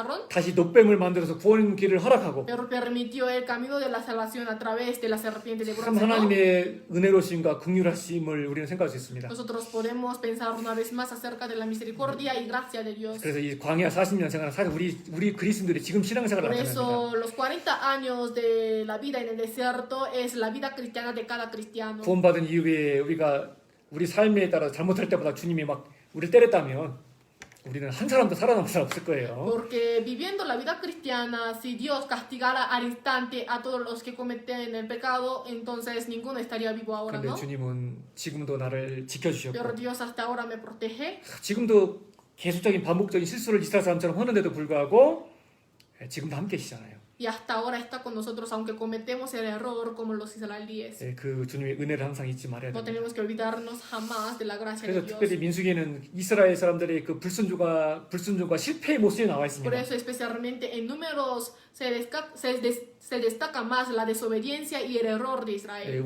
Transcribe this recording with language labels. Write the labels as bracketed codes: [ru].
[ko] 다시 녹뱀을 만들어서 구원 길을 허락하고, [es] pero permitió el camino de la salvación a través de la serpiente de [ko] 참 [es] bronce, ¿no? [ko] 하나님의 은혜로심과 긍휼하심을 우리는 생각할 수 있습니다. [es] Nosotros podemos pensar una vez más acerca de la misericordia y gracia de Dios. [ko] 그래서 이 광야 40년 생활은 사실 우리 그리스도들이 지금 신앙생활을 [es] Por [ko] 나타냅니다. [es] eso los 40 años de la vida en el desierto es la vida cristiana de cada cristiano. [ko] 구원받은 이후에 우리가 우리 삶에 따라 잘못할 때마다 주님이 막 우리를 때렸다면 우리는 한 사람도 살아남을 수 없을 거예요. [es] Porque viviendo la vida cristiana, si Dios castigara al instante a todos los que cometen el pecado, entonces ninguno estaría vivo ahora, [ko] 그런데 [es] ¿no? [ko] 주님은 지금도 나를 지켜주셨고, [es] Pero Dios hasta ahora me protege. [ko] 지금도 계속적인 반복적인 실수를 이스라엘 사람처럼 하는데도 불구하고 지금도 함께 계시잖아요. [es] Y hasta ahora está con nosotros, aunque cometemos el error como los israelíes. [ko] 그 주님의 은혜를 항상 잊지 말아야 [es] No [ko] 됩니다. [es] tenemos que olvidarnos jamás de la gracia de [ko] 그래서 [es] Dios. [ko] 특별히 민수기에는 이스라엘 사람들의 그 불순종과 실패의 모습이 나와 [es] Por [ko] 있습니다. [es] eso, especialmente en Números, se destaca más la desobediencia y el error de Israel.